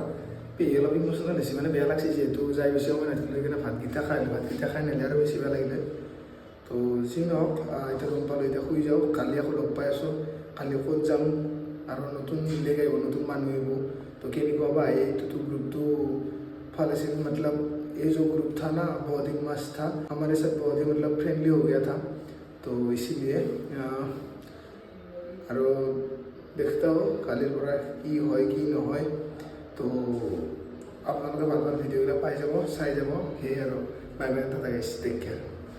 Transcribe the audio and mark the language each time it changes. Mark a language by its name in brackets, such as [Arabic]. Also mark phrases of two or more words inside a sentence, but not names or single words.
[Assamese] পেহী অলপ ইমোচনেল হৈছে, মানে বেয়া লাগছে, যিহেতু যাই বেছি সময় নাথাকিলে কিনে ভাতকেইটা খাই নিলে আৰু বেছি বেয়া লাগিলে। তো যি নহওক এতিয়া গম পালোঁ, এতিয়া শুই যাওঁ। কালি আকৌ লগ পাই আছোঁ, কালি ক'ত যাম আৰু নতুন বেলেগ আহিব, নতুন মানুহ আহিব। তো কেনেকুৱা বা আহে, এইটোতো গ্ৰুপটো ভাল আছিল, [Hindi] मतलब ये जो ग्रुप था ना बहुत ही मस्त था, हमारे साथ बहुत ही मतलब फ्रेंडली हो गया था। तो इसीलिए [Assamese] আৰু দেখতে হ'ব কালিৰ পৰা কি হয় কি নহয়। তো আপোনালোকে ভাল ভাল ভিডিঅ'বিলাক পাই যাব, চাই যাব। সেয়ে আৰু [English] bye bye, tata guys, take care.